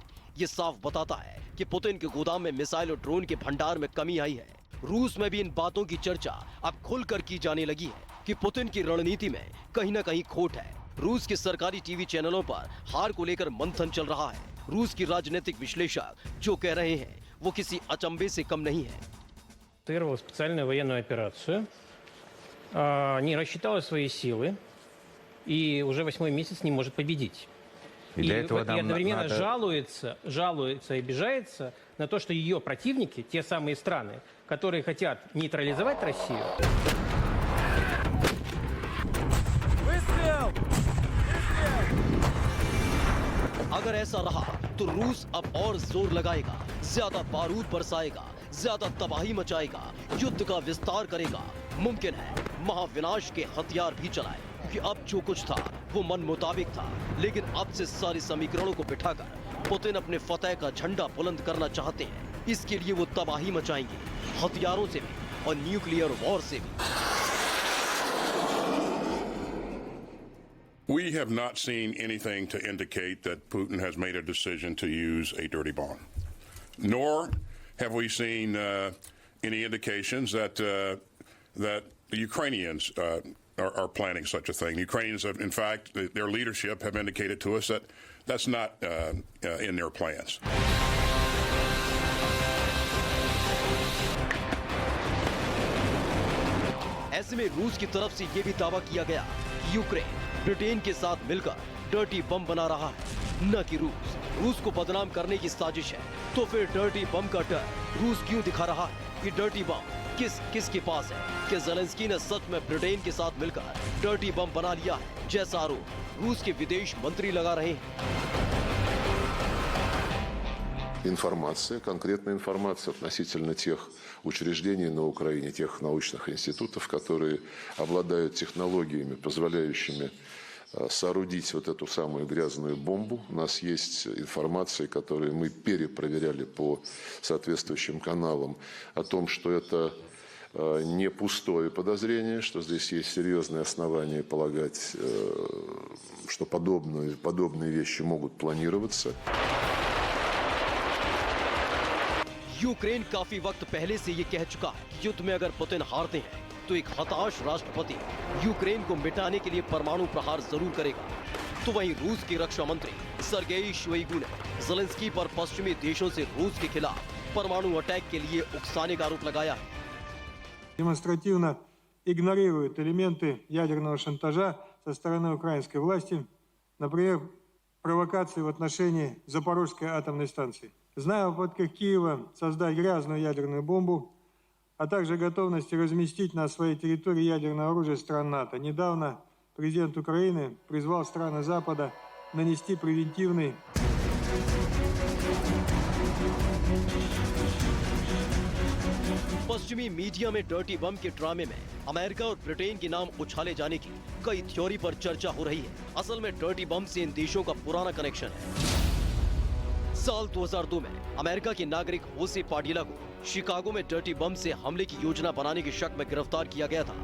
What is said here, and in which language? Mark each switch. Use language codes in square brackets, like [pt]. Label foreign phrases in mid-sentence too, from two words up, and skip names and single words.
[hi] ये साफ बताता है कि पुतिन के गोदाम में मिसाइल और ड्रोन के भंडार में कमी आई है। रूस में भी इन बातों की चर्चा अब खुलकर की जाने लगी है कि पुतिन की रणनीति में कहीं न कहीं खोट है। रूस के सरकारी टीवी चैनलों पर हार को लेकर मंथन चल रहा है। रूस की राजनीतिक विश्लेषक जो कह रहे हैं वो किसी अचंभे से कम नहीं है। [ru] Специальную военную операцию, не рассчитала свои силы и уже 8-й месяц не может победить. И для этого нам одновременно надо... жалуется и обижается на то, что ее противники, те самые страны, которые хотят нейтрализовать Россию. [hi] अगर ऐसा रहा तो रूस अब और जोर लगाएगा, ज्यादा बारूद बरसाएगा, ज्यादा तबाही मचाएगा, युद्ध का विस्तार करेगा। मुमकिन है महाविनाश के हथियार भी चलाए, क्योंकि अब जो कुछ था वो मन मुताबिक था। लेकिन अब से सारे समीकरणों को बिठाकर पुतिन अपने फतेह का झंडा बुलंद करना चाहते हैं। इसके लिए वो तबाही मचाएंगे, हथियारों से भी और [en] nuclear war [hi] से भी। [en] We have not seen anything to indicate that Putin has made a decision to use a dirty bomb, nor have we seen any indications that the Ukrainians are planning such a thing. The Ukrainians have, in fact, their leadership have indicated to us that that's not in their plans. [hi] ऐसे में रूस की तरफ से ये भी दावा किया गया कि यूक्रेन ब्रिटेन के साथ मिलकर [en] dirty bomb [hi] बना रहा है, न कि रूस को बदनाम करने की साजिश है। तो फिर [en] dirty bomb [hi] का डर रूस क्यों दिखा रहा है? कि [en] dirty bomb [hi] किस के पास है? कि ज़ेलेंस्की ने सच में ब्रिटेन के साथ मिलकर [en] dirty bomb [hi] बना लिया है, जैसा आरोप रूस के विदेश मंत्री लगा रहे हैं। [ru] Информация, конкретная информация относительно тех учреждений на Украине, тех научных институтов, которые обладают технологиями, позволяющими соорудить вот эту самую грязную бомбу. У нас есть информация, которую мы перепроверяли по соответствующим каналам, о том, что это не пустое подозрение, что здесь есть серьезные основания полагать, что подобные вещи могут планироваться. [hi] यूक्रेन काफी वक्त पहले से ये कह चुका है कि युद्ध में अगर पुतिन हारते हैं तो एक हताश राष्ट्रपति यूक्रेन को मिटाने के लिए परमाणु प्रहार जरूर करेगा। तो वहीं रूस के रक्षा मंत्री सर्गेई शोइगु ने ज़ेलेंस्की पर पश्चिमी देशों से रूस के खिलाफ परमाणु अटैक के लिए उकसाने का आरोप लगाया है। [ru] Демонстративно игнорируют элементы ядерного шантажа со стороны украинской власти, например, провокации в отношении Запорожской атомной станции. Зная о попытках Киева создать грязную ядерную бомбу, а также готовности разместить на своей территории ядерное оружие стран НАТО, недавно президент Украины призвал страны Запада нанести превентивный [hi] पश्चिमी मीडिया में [en] dirty bomb [hi] के ड्रामे में अमेरिका और ब्रिटेन के नाम उछाले जाने की कई थ्योरी पर चर्चा हो रही है। असल में [en] dirty bomb [hi] से इन देशों का पुराना कनेक्शन है। साल 2002 में अमेरिका के नागरिक होसे पाडिला को शिकागो में [en] dirty bomb [hi] से हमले की योजना बनाने के शक में गिरफ्तार किया गया था।